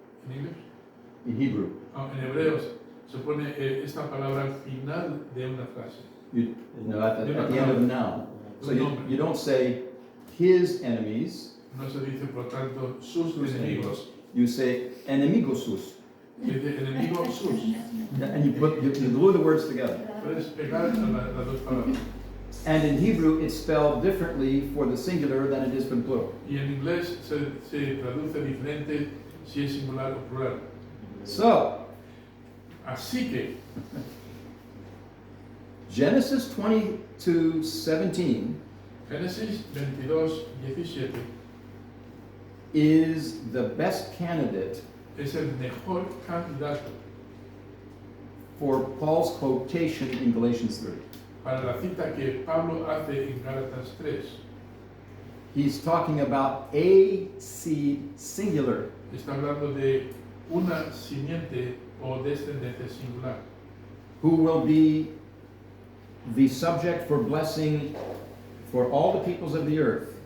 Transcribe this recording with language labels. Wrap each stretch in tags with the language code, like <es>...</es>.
<es>¿En inglés?</es> <en>In Hebrew,</en> <es>En hebreo se pone esta palabra al final de una frase.</es> <en>at the end of a noun. So you don't say his enemies.</en> <es>No se dice, por tanto, sus enemigos.</es> <en>You say</en> <es>enemigos sus. Dice enemigo sus.</es> <en>And you glue the words together.</en> <es>Puedes pegar las dos palabras.</es> <en>And in Hebrew, it's spelled differently for the singular than it is for the plural.</en> <es>Y en inglés se traduce diferente si es singular o plural.</es> <en>So,</en> <es>Así que,</es> <en>Genesis 22:17</en> <es>Génesis 22:17</es> <en>is the best candidate</en> <es>es el mejor candidato</es> <en>for Paul's quotation in Galatians 3.</en> <es>para la cita que Pablo hace en Gálatas 3.</es> <en>He's talking about a seed singular</en> <es>Está hablando de una simiente o descendencia singular,</es> <en>who will be the subject for blessing for all the peoples of the earth.</en>